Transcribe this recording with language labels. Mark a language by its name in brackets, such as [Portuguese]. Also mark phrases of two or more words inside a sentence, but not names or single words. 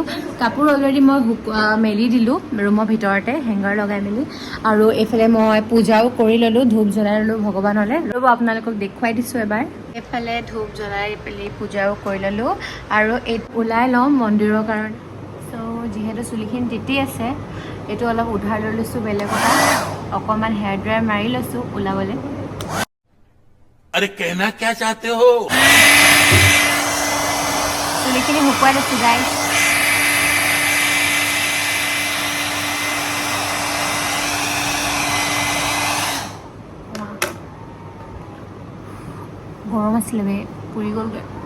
[Assamese] কাপোৰ অলৰেডি মই মেলি দিলোঁ ৰুমৰ ভিতৰতে হেংগাৰ লগাই মেলি আৰু এইফালে মই পূজাও কৰি ল'লোঁ ধূপ জ্বলাই ল'লোঁ ভগৱানলৈ। ৰ'ব আপোনালোকক দেখুৱাই দিছোঁ এবাৰ। এইফালে ধূপ জ্বলাই পেলি পূজাও কৰি ল'লোঁ আৰু ওলাই লওঁ মন্দিৰৰ কাৰণে। চ' যিহেতু চুলিখিনি তিতি আছে এইটো অলপ উধাৰ লৈ লৈছোঁ বেলেগ কথা অকণমান [English] hair dryer [Assamese] মাৰি লৈছোঁ ওলাবলৈ। [Hindi] अरे कहना क्या चाहते हो [Assamese] চুলিখিনি শুকুৱাই লৈছোঁ গাইজ। গৰম আছিলে বে পুৰি গ'লগৈ।